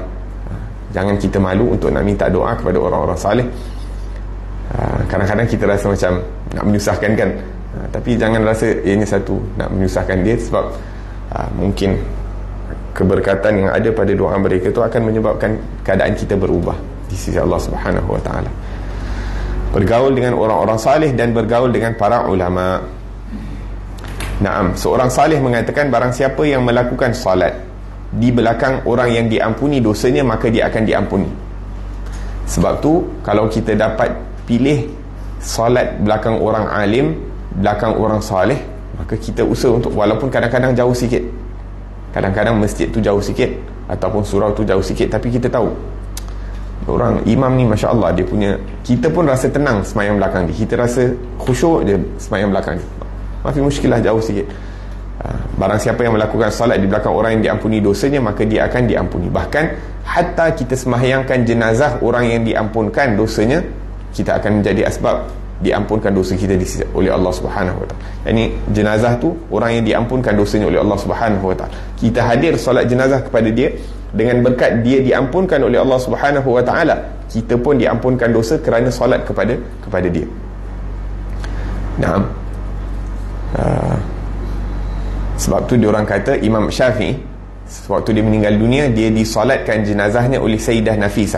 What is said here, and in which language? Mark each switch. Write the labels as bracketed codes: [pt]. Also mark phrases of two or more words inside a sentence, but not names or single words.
[ms] Jangan kita malu untuk nak minta doa kepada orang-orang salih. Kadang-kadang kita rasa macam nak menyusahkan kan, tapi jangan rasa ianya satu nak menyusahkan dia, sebab mungkin keberkatan yang ada pada doa mereka tu akan menyebabkan keadaan kita berubah di sisi Allah [ar] سبحانه وتعالى. [ms] Bergaul dengan orang-orang salih dan bergaul dengan para ulama. Naam, seorang salih mengatakan, barang siapa yang melakukan salat di belakang orang yang diampuni dosanya, maka dia akan diampuni. Sebab tu kalau kita dapat pilih salat belakang orang alim, belakang orang salih, maka kita usaha untuk, walaupun kadang-kadang jauh sikit, kadang-kadang masjid tu jauh sikit ataupun surau tu jauh sikit, tapi kita tahu orang imam ni [ar] ما شاء الله, [ms] dia punya, kita pun rasa tenang semayang belakang dia, kita rasa khusyuk dia semayang belakang dia, [ar] ما في مشكلة [ms] jauh sikit. Barang siapa yang melakukan salat di belakang orang yang diampuni dosanya, maka dia akan diampuni. Bahkan hatta kita semahyangkan jenazah orang yang diampunkan dosanya, kita akan menjadi asbab diampunkan dosa kita oleh Allah [ar] سبحانه وتعالى. [ms] Yani jenazah tu orang yang diampunkan dosanya oleh Allah [ar] سبحانه وتعالى, [ms] kita hadir solat jenazah kepada dia, dengan berkat dia diampunkan oleh Allah [ar] سبحانه وتعالى, [ms] kita pun diampunkan dosa kerana solat kepada dia. Naam. Sebab tu diorang kata Imam Syafi'i sewaktu dia meninggal dunia, dia disolatkan jenazahnya oleh Sayyidah Nafisah.